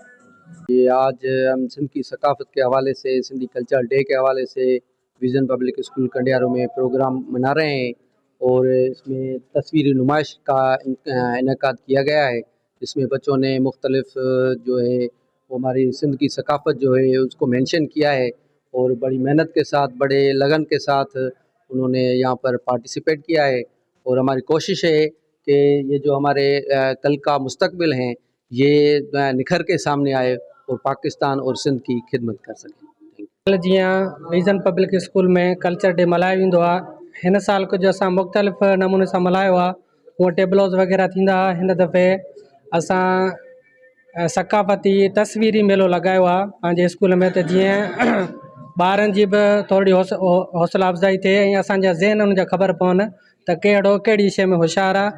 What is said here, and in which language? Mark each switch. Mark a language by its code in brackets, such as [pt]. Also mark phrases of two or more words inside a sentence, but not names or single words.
[ur] یہ آج ہم سندھ کی ثقافت کے حوالے سے, سندھی [en] culture day [ur] کے حوالے سے ویژن پبلک اسکول کنڈیارو میں پروگرام منا رہے ہیں, اور اس میں تصویری نمائش کا انعقاد کیا گیا ہے, جس میں بچوں نے مختلف جو ہے وہ ہماری سندھ کی ثقافت جو ہے اس کو مینشن کیا ہے, اور بڑی محنت کے ساتھ بڑے لگن کے ساتھ انہوں نے یہاں پر پارٹیسپیٹ کیا ہے. اور ہماری کوشش ہے کہ یہ جو ہمارے کل کا مستقبل ہیں یہ نکھر کے سامنے آئے اور پاکستان اور سندھ کی خدمت کر سکیں. [sd] جیاں ویژن پبلک اسکول میں [en] culture day [sd] مल्हायो वेंदो आहे, हिन साल कुझु असां मुख़्तलिफ़ नमूने सां मल्हायो आहे. हूअं टेबलोज़ वग़ैरह थींदा हुआ, हिन दफ़े असां सक़ाफ़ती तस्वीरी मेलो लॻायो आहे पंहिंजे स्कूल में, त जीअं ॿारनि जी बि थोरी हौसला अफ़ज़ाई थिए ऐं असांजा ज़हन उन जा ख़बर पवनि त कहिड़ो कहिड़ी शइ में होशियारु आहे.